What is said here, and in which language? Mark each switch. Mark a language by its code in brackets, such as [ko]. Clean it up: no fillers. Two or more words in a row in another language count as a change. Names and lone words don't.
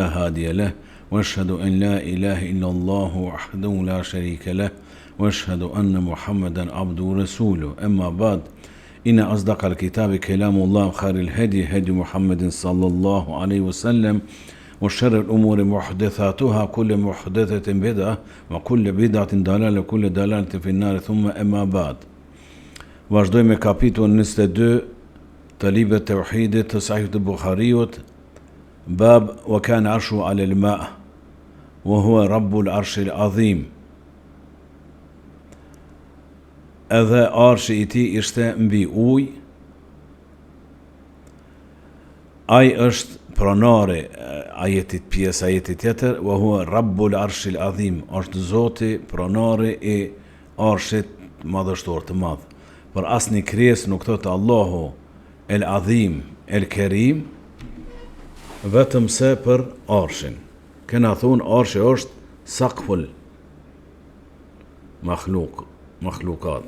[ar] هادي له وأشهد أن لا إله إلا الله وحده لا شريك له وأشهد أن محمدا عبده ورسوله أما بعد إن أصدق الكتاب كلام الله خير الهدي هدي محمد صلى الله عليه وسلم وشر الأمور محدثاتها كل محدثة بدعة وكل بدعة ضلالة وكل ضلالة في النار ثم أما بعد [sq] Vazhdojmë me kapitullin 22 të librit të tauhidit të Sahihut Buhariut, [ar] باب وكان عرشه على الماء وهو رب العرش العظيم. [sq] Edhe arshi I tij ishte mbi ujë. Ai është pronari ajetit pjesë ajetit tjetër, [ar] وهو رب العرش العظيم, [sq] është Zoti pronari I arshit madhështor të madh. Për asnjë krijesë nuk thotë Allahu El Azim, El Kerim, vetëm se për arshin. Kena thonë arshi është [ar] سقف المخلوقات.